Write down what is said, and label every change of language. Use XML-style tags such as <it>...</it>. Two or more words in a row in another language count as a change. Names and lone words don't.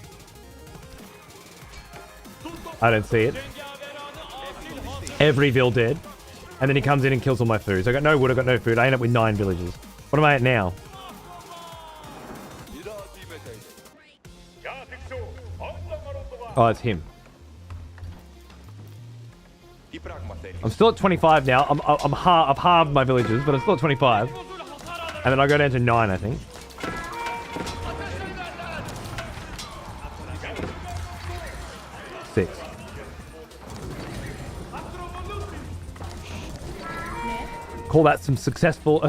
<en>I don't see it. Every vill dead. And then he comes in and kills all my food. So I got no wood, I got no food. I end up with 9 villages. What am I at now? Oh, it's him.</en> <el>Τι πράγμα θέλεις?</el> <en>I'm still at 25 now. I've halved my villages, but I'm still at 25. And then I go down to 9, I think. Six. Call that some successful...</en>